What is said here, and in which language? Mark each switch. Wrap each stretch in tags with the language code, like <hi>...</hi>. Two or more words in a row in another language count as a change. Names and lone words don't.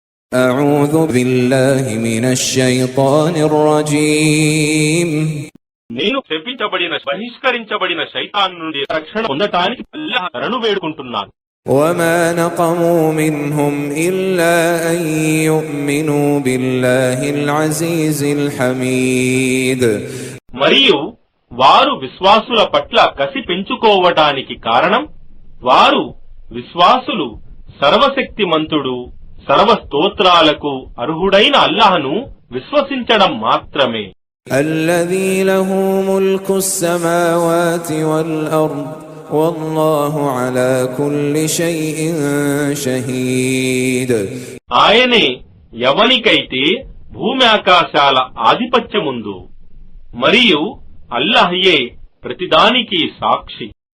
<ar>أعوذ بالله من الشيطان الرجيم</ar> <te>నేను శపించబడిన బహిష్కరించబడిన శైతాన్ నుండి రక్షణ పొందటానికి అల్లాహ్ శరణు వేడుకుంటున్నాను.</te> <ar>وما نقموا منهم إلا أن يؤمنوا بالله العزيز الحميد</ar> <te>మరియు వారు విశ్వాసుల పట్ల కసి పెంచుకోవటానికి కారణం వారు విశ్వాసులు సర్వశక్తిమంతుడు సర్వస్తోత్రాలకు అర్హుడైన అల్లాహ్ను విశ్వసించడం మాత్రమే.</te> <ar>الذي له ملك السماوات والأرض والله على كل شيء شهيد</ar> <te>ఆయనే ఎవనికైతే భూమి ఆకాశాల ఆధిపత్యముందు మరియు అల్లాహ్యే ప్రతిదానికి సాక్షి.</te>